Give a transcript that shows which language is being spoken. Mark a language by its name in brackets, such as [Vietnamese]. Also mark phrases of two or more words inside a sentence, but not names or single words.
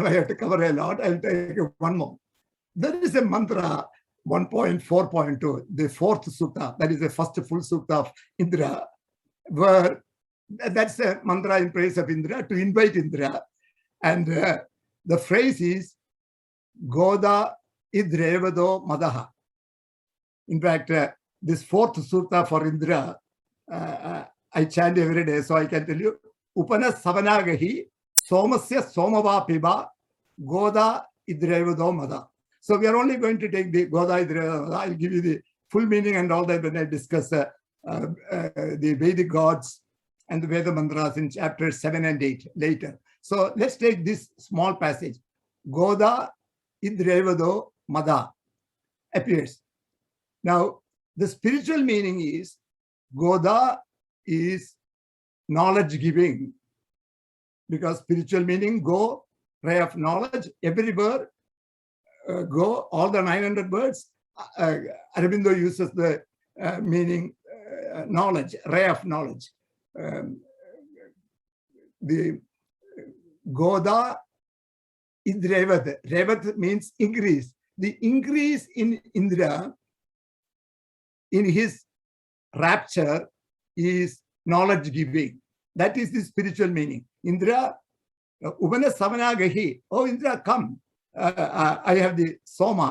[English] I have to cover a lot. I'll take one more. There is a mantra 1.4.2, the fourth sutta, that is the first full sutta of Indra, where that's a mantra in praise of Indra, to invite Indra. And the phrase is [Sanskrit] गोदा इद्रेवतो मदः. [English] In fact, this fourth sutta for Indra, I chant every day, so I can tell you, [Sanskrit] उपनः सवनागहि सोमस्य सोमपा पिब गोदा इद्रेवतो मदः. [English] So we are only going to take the [Sanskrit] गोदा इद्रेवतो मदः. [English] I'll give you the full meaning and all that when I discuss the Vedic gods and the Veda mantras in chapters 7 and 8 later. So let's take this small passage. [Sanskrit] गोदा इद्रेवतो मदः [English] appears. Now, the spiritual meaning is Goda is knowledge giving, because spiritual meaning go, ray of knowledge, every word, go, all the 900 words. Aurobindo uses the meaning knowledge, ray of knowledge. The [Sanskrit] गोदा इद्रेवत्. [English] Revat means increase. The increase in Indra, in his rapture, is knowledge giving. That is the spiritual meaning. Indra, [Sanskrit] उपन सवनागहि. [English] Oh, Indra, come. I have the Soma.